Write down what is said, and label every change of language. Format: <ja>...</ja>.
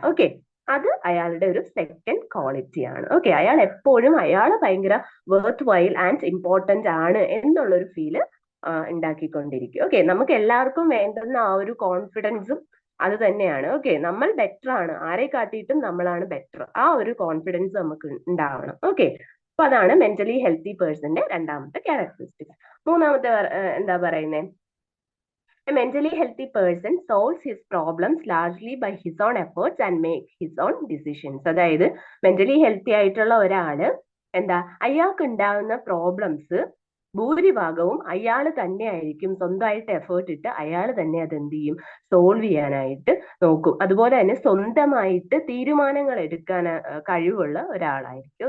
<ml>Okay, അത് അയാളുടെ ഒരു സെക്കൻഡ് ക്വാളിറ്റി ആണ്. ഓക്കെ, അയാൾ എപ്പോഴും അയാൾ ഭയങ്കര</ml> <en>worthwhile and important</en> <ml>ആണ് എന്നുള്ളൊരു ഫീല് ഉണ്ടാക്കിക്കൊണ്ടിരിക്കും. ഓക്കെ, നമുക്ക് എല്ലാവർക്കും വേണ്ടുന്ന ആ ഒരു കോൺഫിഡൻസും അത് തന്നെയാണ്. ഓക്കെ, നമ്മൾ ബെറ്റർ ആണ്, ആരെ കാട്ടിയിട്ടും നമ്മളാണ് ബെറ്റർ, ആ ഒരു കോൺഫിഡൻസ് നമുക്ക് ഉണ്ടാവണം. ഓക്കെ, അപ്പൊ അതാണ് മെന്റലി ഹെൽത്തി പേഴ്സന്റെ രണ്ടാമത്തെ ക്യാരക്ടറിസ്റ്റിക്സ്. മൂന്നാമത്തെ എന്താ പറയുന്നത്,</ml> <en>A mentally healthy person solves his problems largely by his own efforts and makes his own decisions.</en> <ml>അതായത് മെന്റലി ഹെൽത്തി ആയിട്ടുള്ള ഒരാള് അയാൾക്ക് ഉണ്ടാകുന്ന പ്രോബ്ലംസ് ഭൂരിഭാഗവും അയാൾ തന്നെ ആയിരിക്കും സ്വന്തമായിട്ട് എഫേർട്ട് ഇട്ട് അയാൾ തന്നെ അത് എന്ത് ചെയ്യും, സോൾവ് ചെയ്യാനായിട്ട് നോക്കും. അതുപോലെ തന്നെ സ്വന്തമായിട്ട് തീരുമാനങ്ങൾ എടുക്കാൻ കഴിവുള്ള ഒരാളായിരിക്കും.</ml>